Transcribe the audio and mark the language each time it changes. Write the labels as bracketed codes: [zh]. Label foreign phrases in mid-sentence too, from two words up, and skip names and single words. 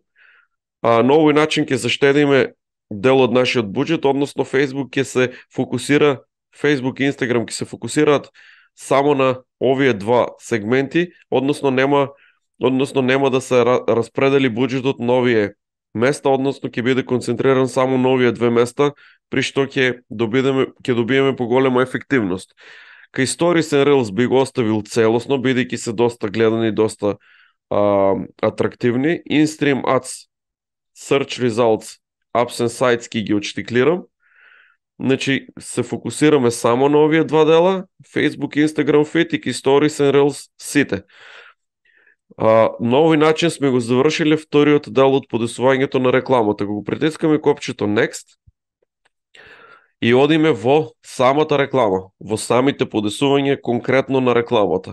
[mk] На овој начин ќе заштедиме дел од нашиот буџет, односно Facebook и Instagram ќе се фокусираат само на овие два сегменти, односно нема да се распредели буџетот на овие места, односно ќе биде концентриран само на овие две места, при што ќе добиеме поголема ефективност. Кај [en] Stories and Reels [mk] би го оставил целосно, бидејќи се доста гледани, доста атрактивни. [en] In-stream ads, search results, apps and sites [mk] ги отштиклирам. Значи, се фокусираме само на овие два дела, Facebook, Instagram Feed и [en] Stories and Reels [mk] сите. На овој начин сме го завршиле вториот дел од подесувањето на рекламата. Го притискаме копчето Next и одиме во самата реклама, во самите подесувања конкретно на рекламата.